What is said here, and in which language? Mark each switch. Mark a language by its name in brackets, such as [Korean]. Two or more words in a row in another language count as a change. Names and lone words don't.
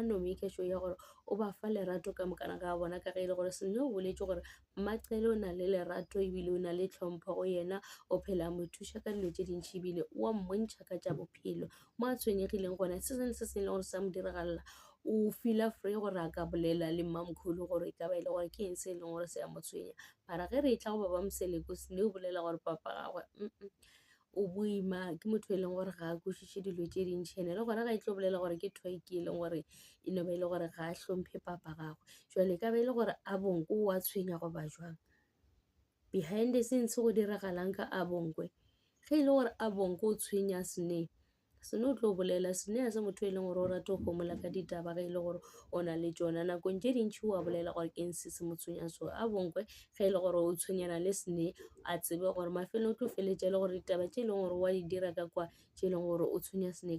[Northern Sotho] no [English] make sure [Northern Sotho] ya gore o ba fa lerato ka mokana ga bona ka ge e le gore Snake o boletše gore Maqele o na le lerato ebile o na le tlhompho go yena o phela mo thuša ka dilo tše dintšhi ebile o a mmontšha ka tša bophelo mo a tshwenyegileng gona se sengwe se se leng gore sa mo diragalela o feela free gore a ka bolela le Mamkhulu gore e ka ba e le gore ke eng se e leng gore se ya mo tshwenya mara ge re e tla go ba Moseleko Snake o bolela gore papa gagwe o boima ke motho e leng gore ga a kwešiše dilo tše dintšhi ene le gona ga e tlo bolela gore ke toy ke e leng gore e no ba e le gore ga a hlomphe papa gagwe jwale e ka ba e le gore Abongwe o a tshwenya go ba jwang [English] behind the scenes [Northern Sotho] go diragalang ka Abongwe ge e le gore Abongwe o tshwenya Snake o tlo bolela Snake a se motho e leng gore o rata go gomola ka ditaba ge e le gore o na le tšona nakong tše dintšhi o a bolela gore ke eng se se mo tshwenyang so Abongwe ge e le gore o tshwenyana le Snake a tsebe gore mafelong o tlo feletša e le gore ditaba tše e leng gore wa di dira ka kwa tše e leng gore o tshwenya Snake